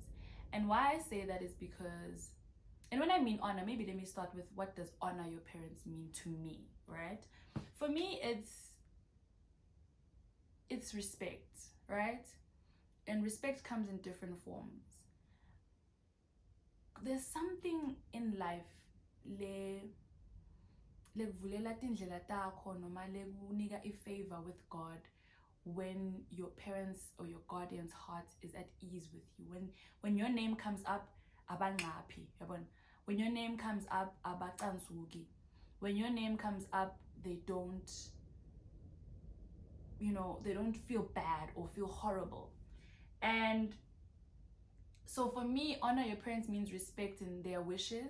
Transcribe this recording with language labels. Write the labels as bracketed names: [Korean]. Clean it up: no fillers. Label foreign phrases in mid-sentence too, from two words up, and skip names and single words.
[English] And why I say that is because, and when I mean honor, maybe let me start with, what does honor your parents mean to me, right? For me, it's respect, right? And respect comes in different forms. There's something in life [Swati] lekuvulela tindlela takho noma lekunika ifavor [English] with God when your parents or your guardian's heart is at ease with you. When your name comes up, [Swati] abangapi, yabona. [English] When your name comes up, abatansuki. When your name comes up, they don't feel bad or feel horrible. And so for me, honor your parents means respecting their wishes.